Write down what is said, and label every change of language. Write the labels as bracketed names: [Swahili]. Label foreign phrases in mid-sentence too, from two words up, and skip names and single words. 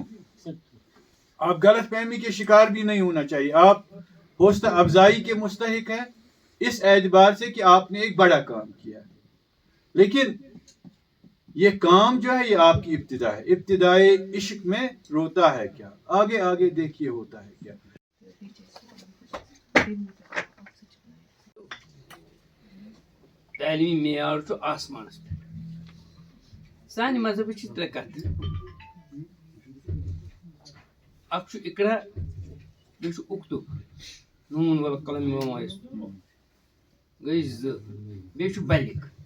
[Urdu] آپ غلط فہمی کے شکار بھی نہیں ہونا چاہیے. آپ حوصلہ افزائی کے مستحق ہیں اس اعتبار سے کہ آپ نے ایک بڑا کام کیا, لیکن یہ کام جو ہے یہ آپ کی ابتدا ہے. ابتدائے عشق میں روتا ہے کیا, آگے آگے دیکھیے ہوتا ہے کیا. [Kashmiri] تعلیمی معیار چھُ آسمانس پٮ۪ٹھ سانہِ مذہبٕچ چھِ ترٛےٚ کتھٕ اکھ چھُ اقرا بیٚیہِ چھُ اُکتب [Arabic] نوٗن والقلم وما یسطرون [Kashmiri] گٔے زٕ بیٚیہِ چھُ بلغ